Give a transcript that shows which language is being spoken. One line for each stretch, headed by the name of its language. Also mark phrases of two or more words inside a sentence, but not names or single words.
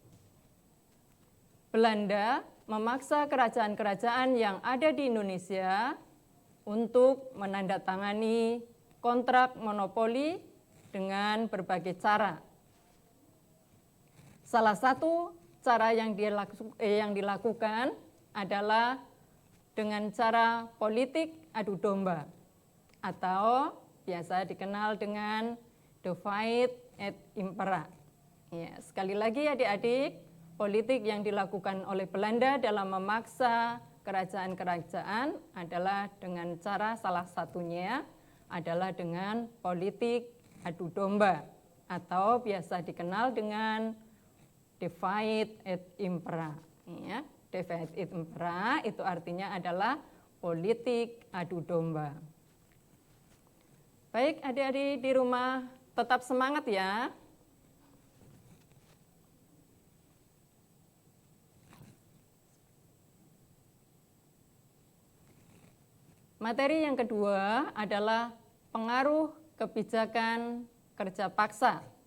Indonesian: Belanda memaksa kerajaan-kerajaan yang ada di Indonesia untuk menandatangani kontrak monopoli dengan berbagai cara. Salah satu cara yang dilakukan adalah dengan cara politik adu domba atau biasa dikenal dengan
Latin: divide et impera.
Indonesian: Ya, sekali lagi adik-adik, politik yang dilakukan oleh Belanda dalam memaksa kerajaan-kerajaan adalah dengan cara salah satunya adalah dengan politik adu domba atau biasa dikenal dengan
Latin: divide et impera.
Indonesian: Ya,
Latin: divide et impera
Indonesian: itu artinya adalah politik adu domba. Baik, adik-adik di rumah tetap semangat ya. Materi yang kedua adalah pengaruh kebijakan kerja paksa.